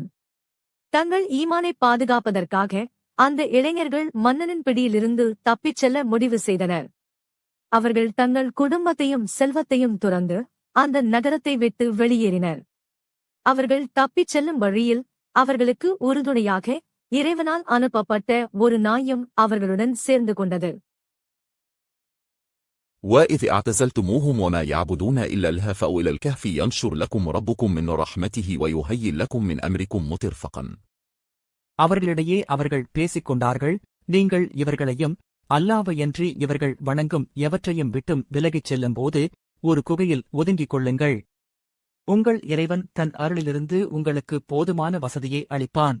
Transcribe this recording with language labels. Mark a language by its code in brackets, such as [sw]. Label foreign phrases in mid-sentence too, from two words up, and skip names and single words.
[ta] தங்கள் ஈமானை பாதுகாப்பதற்காக அந்த இளைஞர்கள் மன்னனின் பிடியிலிருந்து தப்பிச் செல்ல முடிவு செய்தனர். அவர்கள் தங்கள் குடும்பத்தையும் செல்வத்தையும் துறந்து அந்த நகரத்தை விட்டு வெளியேறினர். அவர்கள் தப்பிச் செல்லும் வழியில் அவர்களுக்கு உறுதுணையாக இறைவனால் அனுப்பப்பட்ட ஒரு நாயும் அவர்களுடன் சேர்ந்து கொண்டது. [ar] وَإِذْ اعْتَزَلْتُمُوهُمْ وَمَا يَعْبُدُونَ إِلَّا اللَّهَ فَأْوُوا إِلَى الْكَهْفِ يَنشُرْ لَكُمْ رَبُّكُمْ مِنْ رَحْمَتِهِ وَيُهَيِّئْ لَكُمْ مِنْ أَمْرِكُمْ مُرْفَقًا. [ta] அவர்களிடையே அவர்கள் பேசிக் கொண்டார்கள், நீங்கள் இவர்களையும் அல்லாஹ்வையன்றி இவர்கள் வணங்கும் எவற்றையும் விட்டும் விலகிச் செல்லும்போது ஒரு குகையில் ஒதுங்கிக் கொள்ளுங்கள். உங்கள் இறைவன் தன் அருளிலிருந்து உங்களுக்கு போதுமான வசதியை அளிப்பான்.